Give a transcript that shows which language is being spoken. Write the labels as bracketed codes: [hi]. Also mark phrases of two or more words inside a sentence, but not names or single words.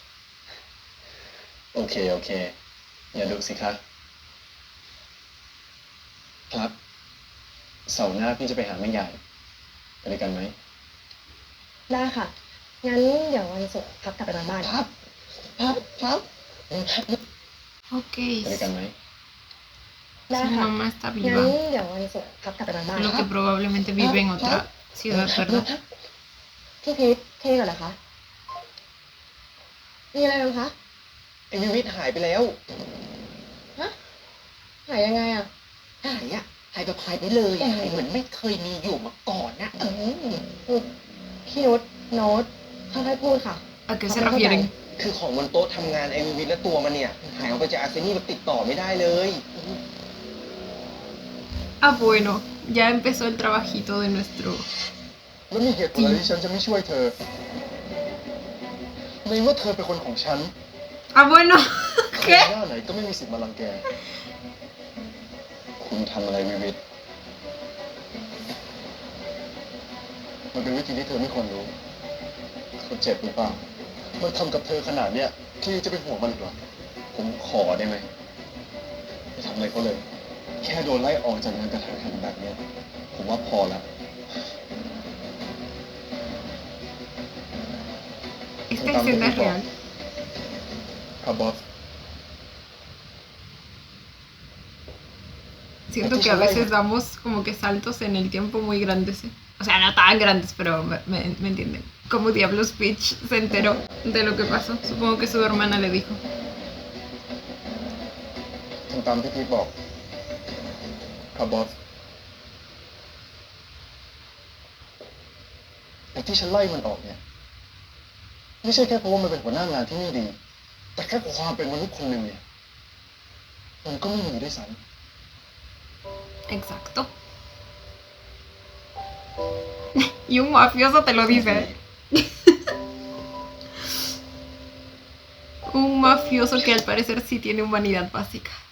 [th] โอเค อย่าดุสิคะครับเสาร์หน้าพี่จะไปหาแม่ใหญ่ไปด้วยกันไหม ได้ค่ะ งั้นเดี๋ยววันศุกร์พับกลับไปนอนบ้าน ครับ [es] Ok, [th] ไปด้วยกันไหม ได้ [es] su [th] ค่ะ [es] mamá está [th] งั้น [es] viva, [th] เดี๋ยววันศุกร์พับกลับไปนอนบ้าน [es] solo que probablemente vive en otra ciudad, ¿verdad? [th] พี่พีชเท่ก่อนเหรอคะ มีอะไรบ้างคะ ไอ้วิวิทหายไปแล้ว หายยังไงอ่ะ หายแบบหายไปเลยอะหายเหมือนไม่เคยมีอยู่มาก่อนนะ พี่นุชโน้ตค่อยๆพูดค่ะ [es] ¿A qué se refieren? [th] คือของบนโต๊ะทำงานไอ้วิวิทและตัวมันเนี่ยหายออกไปจากอาร์เซนี่แบบติดต่อไม่ได้เลย [es] Ah, bueno, ya empezó el trabajito de nuestro... [th] แล้วมีเหตุผลอะไรที่ฉันจะไม่ช่วยเธอ ในเมื่อเธอเป็นคนของฉัน [es] Ah, bueno, [th] ใคร [es] ¿qué? [th] หน้าไหนก็ไม่มีสิทธิ์มารังแก คุณทำอะไรวิวิทมันเป็นวิธีที่เธอไม่ควรรู้เขาเจ็บหรือเปล่ามันทำกับเธอขนาดเนี้ยพี่จะไปห่วงมันอีกเหรอ ผมขอได้ไหมไม่ทำอะไรเขาเลย แค่โดนไล่ออกจากงานกระทันหันแบบเนี้ยผมว่าพอแล้ว [es] Esta escena es real. [th] ครับบอส [es] Siento que a veces damos como que saltos en el tiempo muy grandes. ¿Eh? O sea, no tan grandes, pero me entienden. Como Diablos Peach se enteró de lo que pasó. Supongo que su hermana le dijo. [th] ทำตามที่พี่บอกครับบอสไอ้ที่ฉันไล่มันออกเนี่ยไม่ใช่แค่เพราะว่ามันเป็นหัวหน้างานที่ไม่ดี แต่แค่ความเป็นมนุษย์คนหนึ่งเนี่ยมันก็ไม่มีด้วยซ้ [es] Exacto. Y un mafioso te lo dice. Un mafioso que al parecer sí tiene humanidad básica.